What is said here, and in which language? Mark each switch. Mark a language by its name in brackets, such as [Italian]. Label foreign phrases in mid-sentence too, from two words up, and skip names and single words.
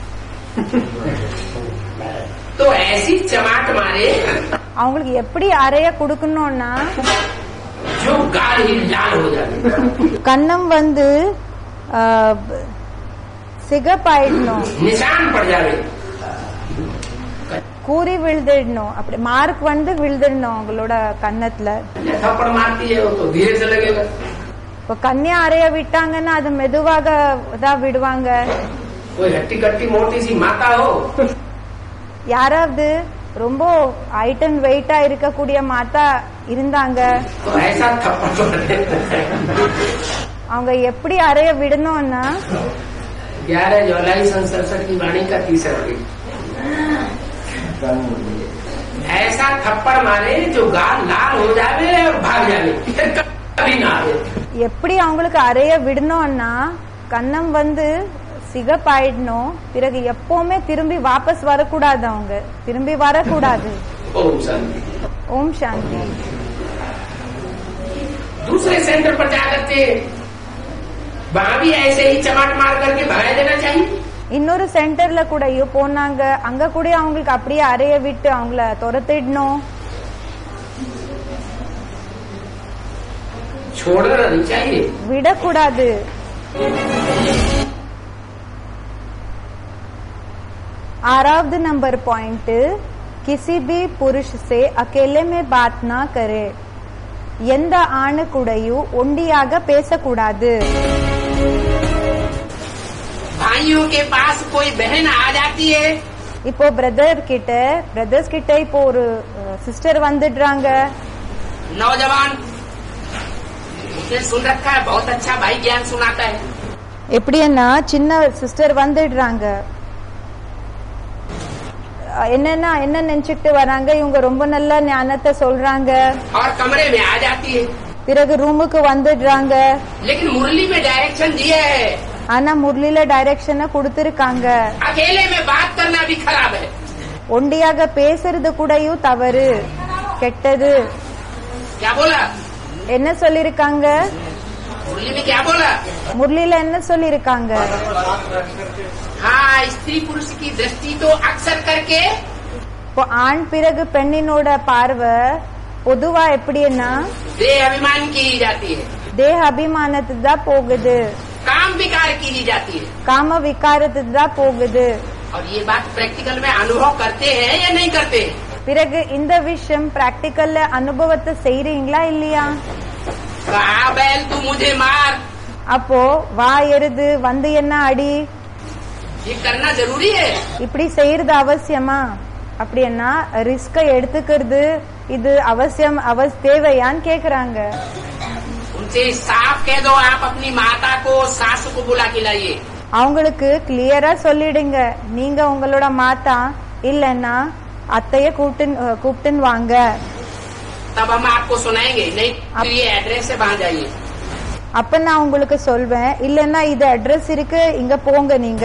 [Hindi] तो ऐसी चमाट मारे [Tamil] அவங்களுக்கு எப்படி அறைய கொடுக்கணும்னா [Hindi] जो गाल ही लाल हो जाए, [Tamil] கன்னம் வந்து சிகப்பாயிடணும், [Hindi] निशान पड़ जावे, [Tamil] கூறி விழுதிடணும், அப்படி மார்க் வந்து விழுதிடணும் அவங்களோட கன்னத்துல. [Hindi] थप्पड़ मारती है वो तो धीरे से लगेगा। [Tamil] இப்போ கன்னியா அறைய விட்டாங்கன்னா அது மெதுவாக தான் விடுவாங்க. [Hindi] कोई हट्टी कट्टी मोटी सी माता हो, [Tamil] யாராவது ரொம்ப [English] height and weight [Tamil] இருக்கக்கூடிய மாதா இருந்தாங்க, [Hindi] तो ऐसा थप्पड़ मारते हैं। [Tamil] அவங்க எப்படி அறைய விடணும்னா [Hindi] 11 जुलाई 1967 की वाणी का तीसरा दिन, ऐसा थप्पड़ मारे जो गाल लाल हो जावे और भाग जावे, फिर कभी ना आवे। [Tamil] எப்படி அவங்களுக்கு அறைய விடணும்னா கன்னம் வந்து சிகப்பாயிடணும், பிறகு எப்பவுமே திரும்பி வாபஸ் வரக்கூடாது, அவங்க திரும்பி வரக்கூடாது. [Hindi] ओम शांति। [Tamil] ஓம் சாந்தி. [Hindi] दूसरे सेंटर पर जाकर के वहाँ भी ऐसे ही चमाट मार करके भगा देना चाहिए। [Tamil] இன்னொரு சென்டர்ல கூட போனாங்க, அங்க கூட அவங்களுக்கு அப்படியே அறைய விட்டு அவங்கள துரத்திடணும். [Hindi] छोड़ना नहीं चाहिए, [Tamil] விடக்கூடாது. ஆறாவது நம்பர் பாயிண்ட், [Hindi] किसी भी पुरुष से अकेले में बात ना करे [Tamil] எந்த ஆணு கூடயும் ஒண்டியாக பேசக்கூடாது [Hindi] भाइयों के पास कोई बहन आ जाती है [Tamil] இப்போ பிரதர்ஸ் கிட்ட இப்போ ஒரு சிஸ்டர் வந்துடுறாங்க [Hindi] नौजवान उसने सुन रखा है बहुत अच्छा भाई ज्ञान सुनाता है [Tamil] எப்படின்னா சின்ன சிஸ்டர் வந்துடுறாங்க என்ன நினைச்சிட்டு வராங்க இவங்க ரொம்ப நல்ல ஞானத்தை சொல்றாங்க [Hindi] और कमरे में आ जाती है [Tamil] பிறகு ரூமுக்கு வந்துடுறாங்க [Hindi] लेकिन मुरली में डायरेक्शन दिया है [Tamil] ஆனா முரளில டைரக்ஷனை கொடுத்திருக்காங்க [Hindi] अकेले में बात करना भी खराब है [Tamil] ஒண்டியாக பேசுறது கூடயும் தவறு கெட்டது [Hindi] क्या बोला [Tamil] என்ன சொல்லிருக்காங்க [Hindi] मुरली में क्या बोला [Tamil] முரளில என்ன சொல்லிருக்காங்க [Hindi] हाँ स्त्री पुरुष की दृष्टि तो अक्सर करके [Tamil] இப்போ ஆண் பிறகு பெண்ணினோட பார்வை பொதுவா எப்படின்னா [Hindi] देह अभिमान की जाती है [Tamil] தேக அபிமானத்துக்கு தான் போகுது [Hindi] काम विकार की जाती है [Tamil] காம விகாரத்துக்கு தான் போகுது [Hindi] और ये बात प्रैक्टिकल में अनुभव करते हैं या नहीं करते हैं [Tamil] பிறகு இந்த விஷயம் பிராக்டிக்கல்ல அனுபவத்தை செய்றீங்களா இல்லையா [Hindi] कहा बैल तू मुझे मार [Tamil] அப்போ வா எருது வந்து என்ன அடி [Hindi] ये करना जरूरी है [Tamil] இப்படி செய்யறது அவசியமா அப்படின்னா ரிஸ்க எடுத்துக்கிறது இது அவசியம் தேவையான்னு கேக்குறாங்க [Hindi] उनसे साफ कह दो आप अपनी माता को सास को बुला के लाइए [Tamil] அவங்களுக்கு கிளியரா சொல்லிடுங்க நீங்க உங்களோட மாத்தா இல்லன்னா அத்தைய கூப்பிட்டுன்னு வாங்க [Hindi] तब हम आपको सुनाएंगे नहीं तो ये एड्रेस से वहाँ जाइए [Tamil] அப்ப நான் உங்களுக்கு சொல்வேன் இல்லன்னா இது அட்ரஸ் இருக்கு இங்க போங்க நீங்க